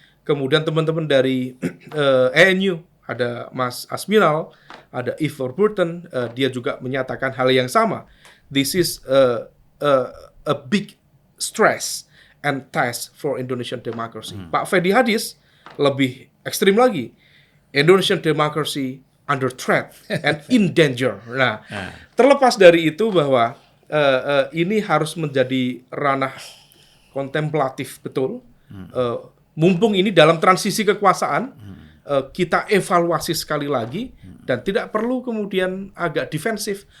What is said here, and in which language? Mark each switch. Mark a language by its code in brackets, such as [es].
[id] Kemudian teman-teman dari ENU, ada Mas Asminal, ada Ivor Burton, dia juga menyatakan hal yang sama. [en] This is a big stress and test for Indonesian democracy. [id] Pak Fedi Hadis lebih ekstrim lagi. [en] Indonesian democracy under threat and in danger. [id] Nah, terlepas dari itu bahwa ini harus menjadi ranah kontemplatif betul. Mumpung ini dalam transisi kekuasaan, kita evaluasi sekali lagi dan tidak perlu kemudian agak defensif.